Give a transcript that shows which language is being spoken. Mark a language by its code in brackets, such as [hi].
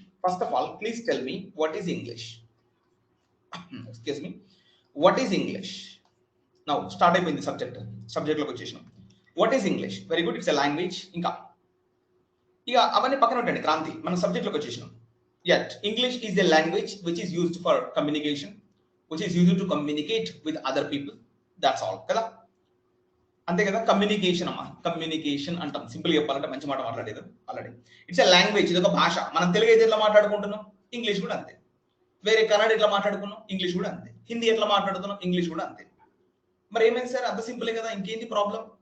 [en] First of all please tell me what is English. Excuse me, what is English? [te] Now start అయిపోయింది సబ్జెక్ట్లోకి వచ్చేసినాం. [en] What is English? Very good, it's a language. [te] ఇంకా ఇక అవన్నీ పక్కన ఉంటాయండి, క్రాంతి, మన సబ్జెక్ట్లోకి వచ్చేసినాం. [en] Yet English is a language which is used for communication, which is used to communicate with other people. That's all [te] కదా, అంతే కదా. కమ్యూనికేషన్ అమ్మా, కమ్యూనికేషన్ అంటాం. సింపుల్ చెప్పాలంటే మంచి మాట మాట్లాడేది ఆల్రెడీ. [en] it's a language, [te] ఇది ఒక భాష. మనం తెలుగు అయితే ఎట్లా మాట్లాడుకుంటున్నాం, ఇంగ్లీష్ కూడా అంతే. వేరే కన్నడ ఎట్లా మాట్లాడుకున్నాం, ఇంగ్లీష్ కూడా అంతే. హిందీ ఎట్లా మాట్లాడుతున్నాం, ఇంగ్లీష్ కూడా అంతే. మరి ఏమైంది సార్, అంత సింపులే కదా, ఇంకేంటి ప్రాబ్లం?